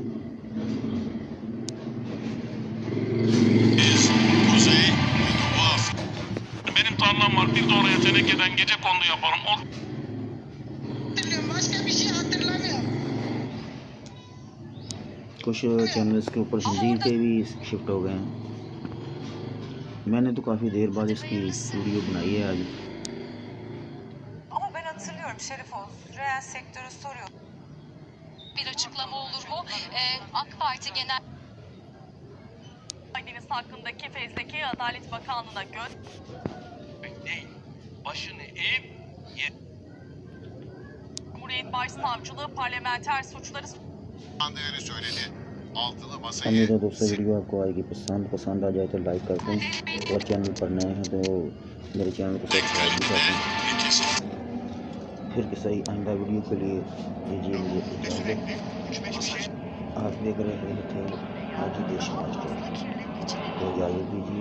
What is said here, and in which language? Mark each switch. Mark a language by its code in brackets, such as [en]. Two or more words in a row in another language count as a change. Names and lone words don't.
[tr] Kuzey, benim tarlam var. Bir de oraya tenekeden gece kondu yaparım. [hi] कुछ चैनल्स के ऊपर हिंदी के भी शिफ्ट हो गए हैं। मैंने तो काफ़ी देर बाद इसकी वीडियो बनाई है आज। [tr] Ama ben hatırlıyorum Şerifoğlu. Reel sektörü soruyor. Bir açıklama olur mu? AK Parti Genel Deniz hakkındaki fezleke Adalet Bakanlığı'na Değil. Başını eğip Cumhuriyet Başsavcılığı parlamenter suçları Andığını söyledi. Altılı [hi] अब [tr] masayı [hi] मेरे दोस्तों वीडियो आपको आएगी पसंद आ जाए तो लाइक कर दें और चैनल पर नए हैं तो मेरे चैनल को सब्सक्राइब भी कर दें। फिर किसी आइंदा वीडियो के लिए दीजिए मुझे इजाज़त। आप देख रहे थे आज ही देश समाज को, तो इजाज़त दीजिए।